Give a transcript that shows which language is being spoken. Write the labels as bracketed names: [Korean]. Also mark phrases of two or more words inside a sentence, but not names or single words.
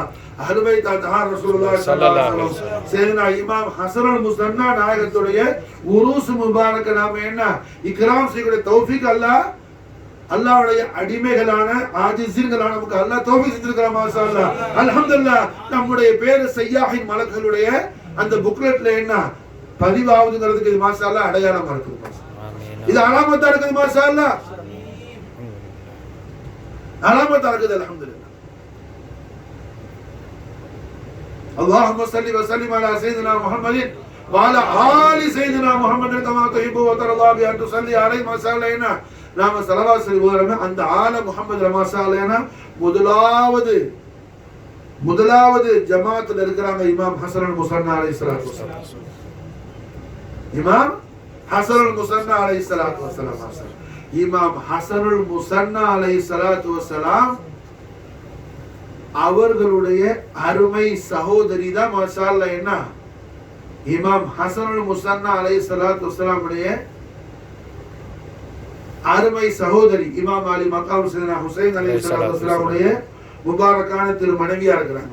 [Arabic] أهل بيت أطهار رسول الله صلى الله عليه وسلم [Tamil] சையதுனா இமாம் ஹஸனுல் முஸன்னா நாயகத்துடைய உருஸ் முபாரக நாம என்ன இக்ராம் செய்யக்கூடிய தௌஃபீக் அல்லாஹ்வுடைய அடிமைகளான ஆஜிஸீன்களான நமக்கு அல்லாஹ் தௌஃபீக் செஞ்சிருக்கிறான். [Arabic] ما شاء الله. الحمد لله. [Tamil] நம்முடைய பேரு சையாஹின் மலக்குகளுடைய அந்த புக்லெட்ல என்ன பதிவாகுதுங்கிறதுக்கு இது [Arabic] ما شاء الله [Tamil] அடையாளமா இருக்குது. இது அலாமத்தா இருக்குது. [Arabic] ما شاء الله [Tamil] அலாமத்தா இருக்குது. அல்ஹம்துலில்லாஹ். [Arabic] اللهم صل وسلم على سيدنا محمد وعلى آل سيدنا محمد كما تحب وترضى بأن تصلي عليه ما شاء الله. [Tamil] நாம ஸலவாத் சொல்லி ஓதுறோமே அந்த ஆல முஹம்மது [Arabic] ما شاء الله [Tamil] முதலாவது ஜமாத்துல இருக்கிறாங்க இமாம் ஹஸனுல் முஸன்னா [Arabic] عليه الصلاة والسلام. இமாம் ஹஸனுல் முஸன்னா عليه الصلاة والسلام. [Tamil] இமாம் ஹஸனுல் முஸன்னா [Arabic] عليه الصلاة والسلام [Tamil] அவர்களுடைய அருமை சகோதரி தான் [Arabic] ما شاء الله [Tamil] என்ன இமாம் ஹஸனுல் முஸன்னா [Arabic] عليه الصلاة والسلام [Tamil] உடைய அருமை சகோதரி இமாம் அலி மக்காம் சையதுனா ஹுசைன் [Arabic] عليه الصلاة والسلام [Tamil] உடைய முபாரக்கான திரு மனைவியா இருக்கிறாங்க.